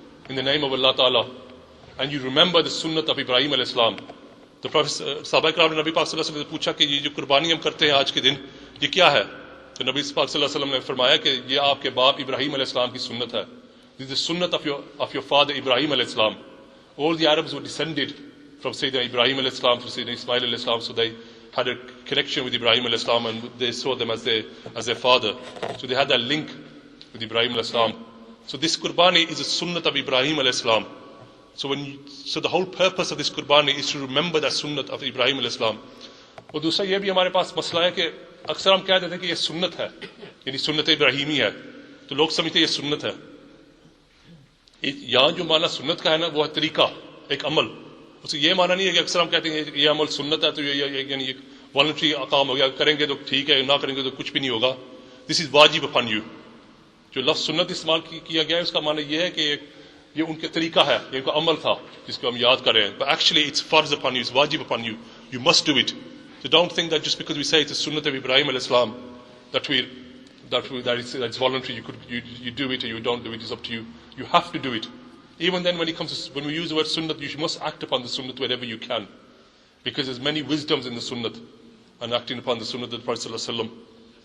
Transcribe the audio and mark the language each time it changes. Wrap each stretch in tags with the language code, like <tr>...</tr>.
<en>in the name of Allah Ta'ala, and you remember the sunnah of Ibrahim alayhi salam. The Prophet</en> <hi>Sahaba Ikram ने नबी पाक सल्लल्लाहु अलैहि वसल्लम से पूछा कि ये जो कुर्बानी हम करते हैं आज के दिन ये क्या है? तो नबी पाक सल्लल्लाहु अलैहि वसल्लम ने फरमाया कि ये आपके बाप इब्राहिम अलैहि सलाम की सुन्नत है.</hi> <en>This is the sunnah of your father Ibrahim alayhi salam. All the Arabs were descended from Sayyidina Ibrahim alayhi salam, from Sayyidina Ismail alayhi salam, so they had a connection with Ibrahim alayhi salam and they saw them as their father. So they had that link with Ibrahim alayhi salam. So this Qurbani is a sunnah of Ibrahim alayhi salam. So the whole purpose of this Qurbani is to remember that sunnah of Ibrahim alayhi salam.</en> <hi>और दूसरा ये भी हमारे पास मसला है कि अक्सर हम कह देते हैं कि ये सुन्नत है, यानी सुन्नत इब्राहिमी है, तो लोग समझते हैं ये सुन्नत है. यहाँ जो माना सुन्नत का है ना, वो है तरीका, एक अमल. उससे ये माना नहीं है कि अक्सर हम कहते हैं ये अमल सुन्नत है तो ये वॉलंटरी काम हो गया, करेंगे तो ठीक है, ना करेंगे तो कुछ भी नहीं होगा.</hi> <en>This is वाजिब upon you.</en> <hi>जो लफ्ज सुन्नत इस्तेमाल किया गया है उसका माना यह है कि ये उनके तरीका है, ये उनका अमल था जिसको हम याद कर रहे हैं.</hi> <en>But actually it's farz upon you, it's wajib upon you. You must do it. So don't think that just because we say it's a sunnah of Ibrahim alayhi salam that it's voluntary. You do it or you don't do it. It's up to you. You have to do it. Even then, when we use the word sunnah, you must act upon the sunnah wherever you can, because there's many wisdoms in the sunnah and acting upon the sunnah of the Prophet sallallahu alaihi wasallam.</en>